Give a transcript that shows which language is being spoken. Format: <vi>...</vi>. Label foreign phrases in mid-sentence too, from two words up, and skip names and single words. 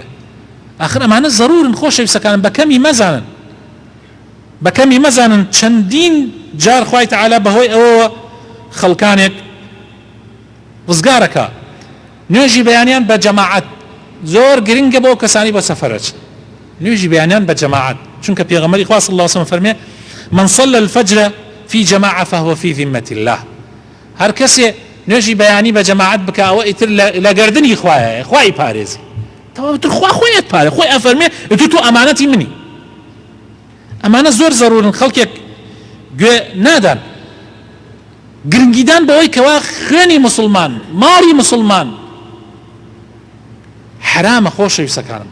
<ckb>آخر ئەمانە ضرورن خۆشەویستەکانم بەکەمی مەزانن چەندین جار خوای تەعالا بەهۆی ئەوەوە خەڵکانێک ڕزگارەکە نوێژی بەیانیان بە جەماعەت زۆر گرنگە بۆ کەسانی بۆ سەفەرەچ نوێژی بەیانیان بە جەماعەت چونکە پێغەمبەری خوا</ckb> <ar>صلی الله علیه وسلم</ar> <ckb>فەرمێ</ckb> <ar>من صلى الفجر في جماعة فهو في ذمة الله.</ar> <ckb>هەر کەسێ نوێژی بەیانی بە جەماعەت بکە ئەوە ئیتر لە گەردنی خوایە خوای پارێزی تەواوتر خوا خۆیت پارێ خۆی ئەفەرمێ تۆ ئەمانەتی منی. ئەمانە زۆر زەرورن خەڵکێک گوێ نادان گرنگیدان بەوەی کەوا خوێنی مسلمان ماڵی مسلمان حرامە خۆشەویستەکانم.</ckb>